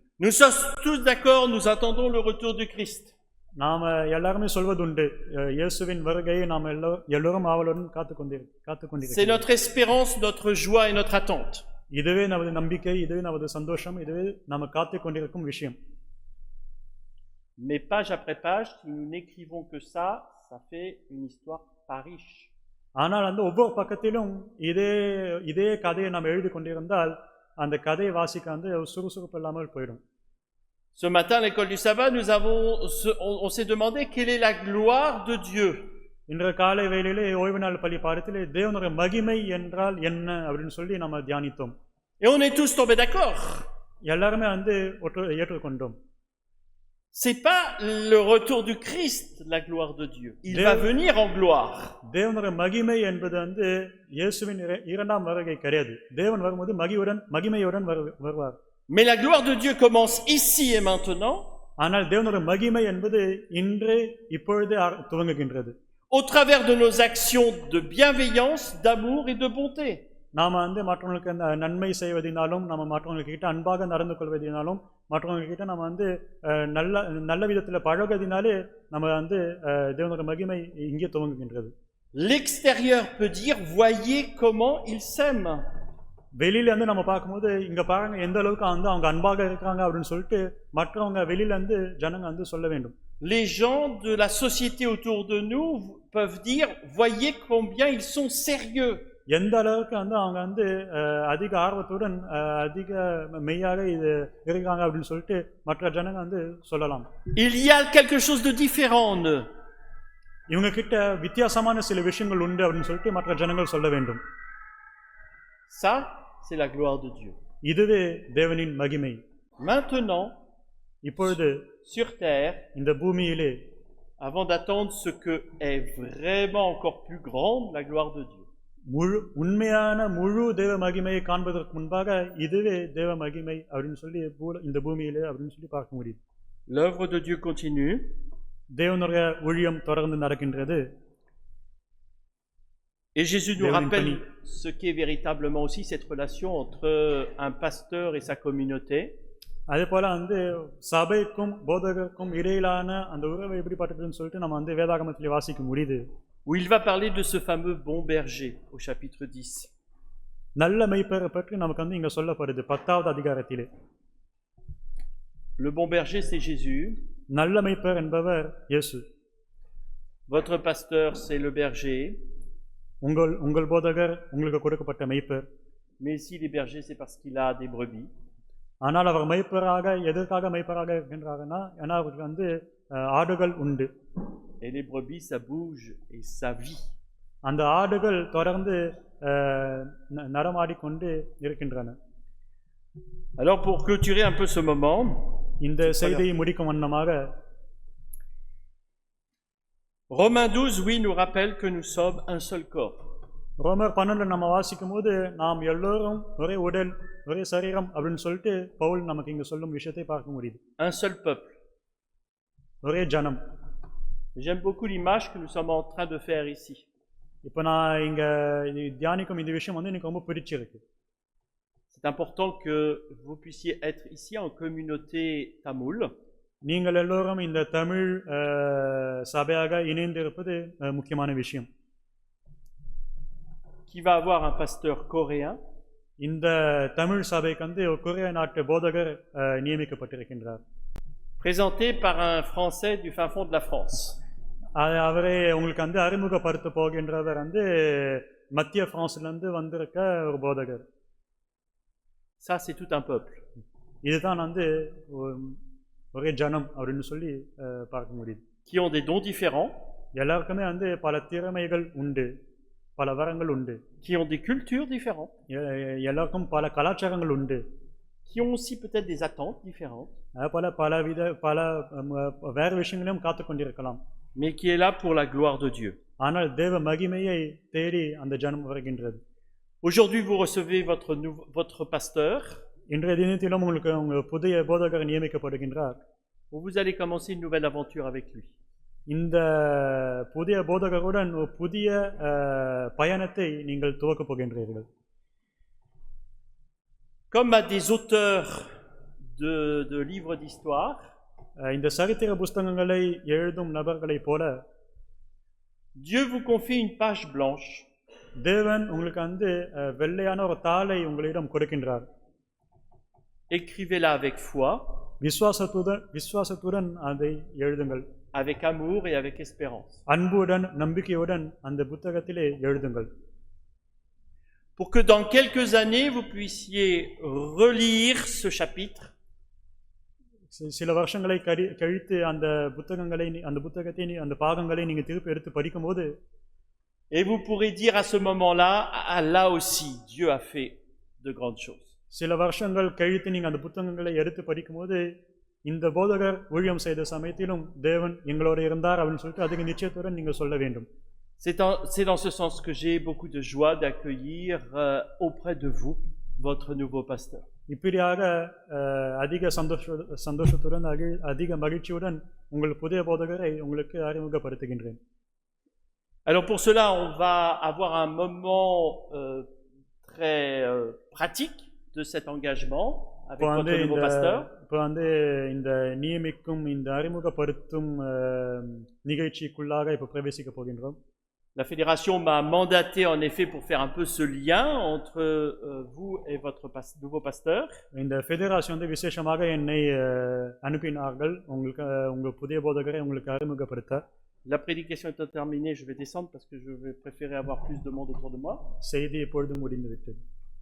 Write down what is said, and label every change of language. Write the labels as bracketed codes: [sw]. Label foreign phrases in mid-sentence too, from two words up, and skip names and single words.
[fr] Nous sommes tous d'accord, nous attendons le retour du Christ. [ta] நாம எல்லாருமே சொல்வதுண்டு இயேசுவின் வருகையை நாம் எல்லோரும் ஆவலுடன் [fr] C'est [ta] காத்துக்கொண்டிருக்கிறோம். [fr] notre espérance, notre joie et notre attente. [ta] இதுவே நமது நம்பிக்கை, இதுவே நமது சந்தோஷம், இதுவே நாம காத்துக்கொண்டிருக்கும் விஷயம். [fr] Mais page après page, si nous n'écrivons que ça, ça fait une histoire pas riche. [ta] ஆனால் ஒவ்வொரு பக்கத்திலும் இதே கதையை நாம் எழுதி கொண்டிருந்தால் அந்த கதையை வாசிக்க சுறுசுறுப்பு இல்லாமல் போயிடும். [fr] Ce matin à l'école du sabbat, on s'est demandé quelle est la gloire de Dieu. [ta] இன்று காலை வேளையிலே ஓய்வு நாள் பள்ளி பாடத்திலே தேவனுடைய மகிமை என்றால் என்ன அப்படின்னு சொல்லி நம்ம தியானித்தோம். [fr] Et on est tous tombés d'accord. [ta] எல்லாருமே ஏற்றுக்கொண்டோம். [fr] C'est pas le retour du Christ, la gloire de Dieu. Il va venir en gloire. [ta] தேவனுடைய மகிமை என்பது இயேசுவின் இரண்டாம் வருகை கிடையாது. தேவன் வரும்போது மகிமையுடன் வருவார். [fr] Mais la gloire de Dieu commence ici et maintenant. [ta] ஆனால் தேவனுடைய மகிமை என்பது இப்பொழுதே துவங்குகின்றது. [fr] Au travers de nos actions de bienveillance, d'amour et de bonté. [ta] நாம மற்றவங்களுக்கு நன்மை செய்வதினாலும் நம்ம மற்றவங்ககிட்ட அன்பாக நடந்து கொள்வதினாலும் மற்றவங்ககிட்ட நம்ம நல்ல விதத்தில் பழகுவதினாலே நம்ம தேவனுடைய மகிமை இங்கே துவங்குகின்றது. [fr] L'extérieur peut dire voyez comment ils s'aiment. [ta] வெளியில நம்ம பார்க்கும்போது இங்க பாருங்க எந்த அளவுக்கு அவங்க அன்பாக இருக்காங்க அப்படின்னு சொல்லிட்டு மற்றவங்க வெளியில ஜனங்க சொல்ல வேண்டும். [fr] Les gens de la société autour de nous peuvent dire voyez combien ils sont sérieux. [ta] எந்த அளவுக்கு அவங்க அதிக ஆர்வத்துடன் அதிக மெய்யாக இது இருக்காங்க அப்படின்னு சொல்லிட்டு மற்ற ஜனங்க சொல்லலாம். [fr] Il y a quelque chose de différent en eux. [ta] இவங்க கிட்ட வித்தியாசமான சில விஷயங்கள் உண்டு அப்படின்னு சொல்லிட்டு மற்ற ஜனங்கள் சொல்ல வேண்டும். [fr] Ça, c'est la gloire de Dieu. [ta] இதுவே தேவனின் மகிமை. [fr] Maintenant, [ta] இப்பொழுது [fr] sur terre, [ta] இந்த பூமியிலே [fr] avant d'attendre ce que est vraiment encore plus grande, la gloire de Dieu. [ta] உண்மையான முழு தேவ மகிமையை காண்பதற்கு முன்பாக இதுவே தேவ மகிமை அப்படின்னு சொல்லி இந்த பூமியிலே அப்படின்னு சொல்லி பார்க்க முடியும். [fr] L'œuvre de Dieu continue. [ta] தேவனுடைய ஊழியம் தொடர்ந்து நடக்கின்றது. [fr] Et Jésus nous rappelle ce qu'est véritablement aussi cette relation entre un pasteur et sa communauté. [ta] அதே போல சபைக்கும் போதகருக்கும் இடையிலான அந்த உறவு எப்படிப்பட்டதுன்னு சொல்லிட்டு நம்ம வேதாகமத்திலே வாசிக்க முடியுது. [fr] Où il va parler de ce fameux bon berger au chapitre 10. [ta] நல்ல மேய்ப்பரை பற்றி நமக்கு இங்க சொல்லப்படுது 10வது அதிகாரத்திலே. [fr] Le bon berger c'est Jésus. [ta] நல்ல மேய்ப்பர் என்பவர் இயேசு. [fr] Votre pasteur c'est le berger. [ta] உங்கள் போதகர் உங்களுக்கு கொடுக்கப்பட்ட மேய்ப்பர். [fr] Mais si les bergers c'est parce qu'il a des brebis. [ta] ஆனால் அவர் மேய்ப்பராக எதற்காக மேய்ப்பராக இருக்கின்றார்னா ஏன்னா அவருக்கு ஆடுகள் உண்டு. [fr] Et les brebis ça bouge et ça vit. [ta] அந்த ஆடுகள் தொடர்ந்து நடமாடிக்கொண்டு இருக்கின்றன. [fr] Alors pour clôturer un peu ce moment, [ta] இந்த செய்தியை முடிக்கும் வண்ணமாக [fr] Romains 12 oui nous rappelle que nous sommes un seul corps. [ta] ரோமர் 12 நம்ம வாசிக்கும்போது நாம் எல்லோரும் ஒரே உடல் ஒரே சரீரம் அப்படினு சொல்லிட்டு பவுல் நமக்கு இங்க சொல்லும் விஷயத்தை பார்க்க முடியுது. [fr] Un seul peuple. [ta] ஒரே ஜனம். [fr] J'aime beaucoup l'image que nous sommes en train de faire ici. [ta] இப்போ நான் இங்க தியானிக்கும் இந்த விஷயம் எனக்கு ரொம்ப பிடிச்சிருக்கு. [fr] C'est important que vous puissiez être ici en communauté tamoul. [ta] நீங்கள் எல்லோரும் இந்த தமிழ் சபையாக இணைந்திருப்பது முக்கியமான விஷயம். [fr] Qui va avoir un pasteur coréen. [ta] இந்த தமிழ் சபைக்கு கொரிய நாட்டு போதகர் நியமிக்கப்பட்டிருக்கின்றார். [fr] Présenté par un Français du fin fond de la France. [ta] அவரே உங்களுக்கு அறிமுகப்படுத்த போகின்றவர் மத்திய பிரான்ஸ்ல இருந்து வந்திருக்க ஒரு போதகர். [fr] Ça c'est tout un peuple. [ta] இதுதான் ஒரே ஜனம் அப்படினு சொல்லி பார்க்க முடியுது. [fr] Qui ont des dons différents. [ta] எல்லாருக்குமே பல திறமைகள் உண்டு, பல வரங்கள் உண்டு. [fr] Qui ont des cultures différentes. [ta] எல்லாருக்கும் பல கலாச்சாரங்கள் உண்டு. [fr] Qui ont aussi peut-être des attentes différentes. [ta] பல வேறு விஷயங்களையும் காத்துக்கொண்டிருக்கலாம். [fr] Mais qui est là pour la gloire de Dieu. [ta] ஆனால் தேவ மகிமையை தேடி அந்த ஜனம் வருகின்றது. [fr] Aujourd'hui vous recevez votre pasteur. [ta] இன்றைய தினத்திலும் உங்களுக்கு புதிய போதகர் நியமிக்கப்படுகின்றார். [fr] où vous allez commencer une nouvelle aventure avec lui. [ta] இந்த புதிய போதகருடன் ஒரு புதிய பயணத்தை நீங்கள் துவக்கப் போகின்றீர்கள். [fr] Comme à des auteurs de livres d'histoire, [ta] இந்த சரித்திர புஸ்தகங்களை எழுதும் நபர்களைப் போல [fr] Dieu vous confie une page blanche. [ta] தேவன் உங்களுக்கு வெள்ளையான ஒரு தாளை உங்களிடம் கொடுக்கின்றார். [fr] Écrivez-la avec foi, [ta] விசுவாசத்துடன் அதை எழுதுங்கள். [fr] avec amour et avec espérance. [ta] அன்புடன் நம்பிக்கையுடன் அந்த புத்தகத்திலே எழுதுங்கள். [fr] Pour que dans quelques années vous puissiez relire ce chapitre. [ta] சில வருஷங்களை கழித்து அந்த புத்தகத்தை அந்த பாகங்களை நீங்க திருப்பி எடுத்து படிக்கும்போது [fr] Et vous pourrez dire à ce moment-là, ah, là aussi Dieu a fait de grandes choses. [ta] சில வருஷங்கள் கழித்து நீங்க அந்த புத்தகங்களை எடுத்து படிக்கும்போது இந்த போதகர் ஊழியம் செய்த சமயத்திலும் தேவன் எங்களோட இருந்தார் அப்படின்னு சொல்லிட்டு அதுக்கு நிச்சயத்துடன் நீங்க சொல்ல வேண்டும். [fr] C'est dans ce sens que j'ai beaucoup de joie d'accueillir auprès de vous votre nouveau pasteur. [ta] இப்படியாக அதிக சந்தோஷத்துடன் அதிக மகிழ்ச்சியுடன் உங்கள் புதிய போதகரை உங்களுக்கு அறிமுகப்படுத்துகின்றேன். [fr] Alors pour cela, on va avoir un moment très pratique de cet engagement avec votre nouveau pasteur. [ta] இப்போ இந்த நியமிக்கும் இந்த அறிமுகப்படுத்தும் நிகழ்ச்சிக்குள்ளாக இப்போ பிரவேசிக்க போகின்றோம். [fr] La fédération m'a mandaté en effet pour faire un peu ce lien entre vous et votre nouveau pasteur. [ta] இந்த ஃபெடரேஷன் விசேஷமாக என்னை அனுப்பினார்கள் உங்கள் புதிய போதகரை உங்களுக்கு அறிமுகப்படுத்த. [fr] La prédication est terminée, je vais descendre parce que je vais préférer avoir plus de monde autour de moi. [ta] செய்தி இப்பொழுது முடிந்துவிட்டது.